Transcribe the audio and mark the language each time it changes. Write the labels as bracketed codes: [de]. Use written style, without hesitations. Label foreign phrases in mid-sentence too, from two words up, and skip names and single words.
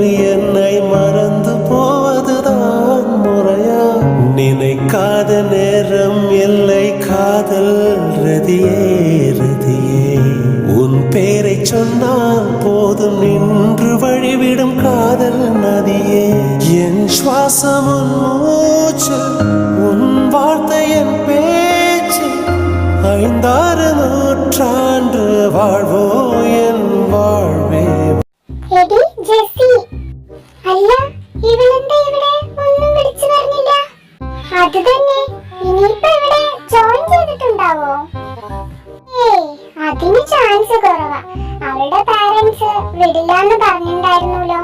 [ta] என்னை மறந்து போவதுதான் முறையா, நினைக்காத நேரம் இல்லை காதல் ரதியே ரதியே, உன் பேரை சொன்னால் போதும் நின்று வழிவிடும் காதல் நதியே, என் சுவாசம் உன் மூச்சு, உன் வார்த்தை என் பேச்சு, 5-6 நூற்றாண்டு வாழ்வோ என் வாழ்வே. [ml] എടി ജെസ്സി, അല്ല ഇവളെന്താ ഇവിടെ ഒന്നും വിളിച്ചു പറഞ്ഞില്ല? അത് തന്നെ, ഇനിയിപ്പോ ഇവിടെ ജോയിൻ ചെയ്തിട്ടുണ്ടാവോ? ഏയ്, അതിന് ചാൻസ് കുറവാ. അവളുടെ പാരന്റ്സ് വിടില്ലാന്ന് പറഞ്ഞിട്ടുണ്ടായിരുന്നല്ലോ.